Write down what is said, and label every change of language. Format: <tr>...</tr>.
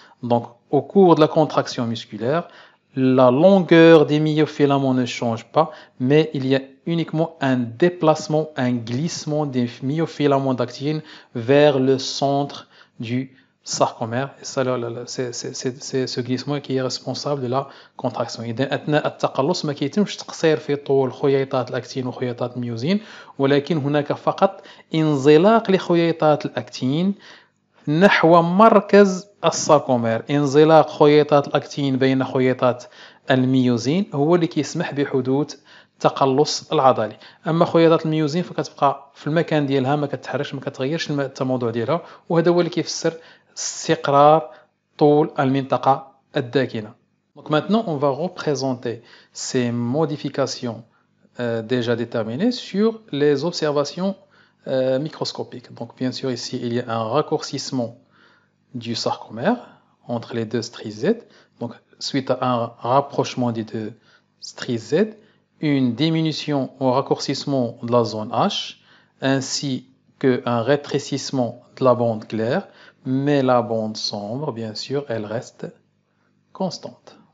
<fr>Donc, au cours de la contraction musculaire, la longueur des myofilaments ne change pas, mais il y a uniquement un déplacement, un glissement des myofilaments d'actine vers le centre du sarcomère. Et ça, c'est ce glissement qui est responsable de la contraction.</fr> <ar>إذا أثناء التقلص ما كيتمش تقصير في طول خييطات الأكتين وخييطات الميوزين، ولكن هناك فقط انزلاق لخييطات الأكتين نحو مركز الساركومير. انزلاق خييطات الأكتين بين خييطات الميوزين هو اللي كيسمح بحدوث التقلص العضلي. اما خياطات الميوزين فكتبقى في المكان ديالها، ما كتحركش، ما كتغيرش التموضع ديالها، وهذا هو اللي كيفسر استقرار طول المنطقة الداكنة.</ar> <fr>Donc maintenant on va représenter ces modifications déjà déterminées sur les observations microscopiques. Donc bien sûr ici il y a un raccourcissement du sarcomère entre les deux stries Z. Donc, suite à un rapprochement des deux stries Z, une diminution ou raccourcissement de la zone H, ainsi qu'un rétrécissement de la bande claire, mais la bande sombre, bien sûr, elle reste constante.</fr>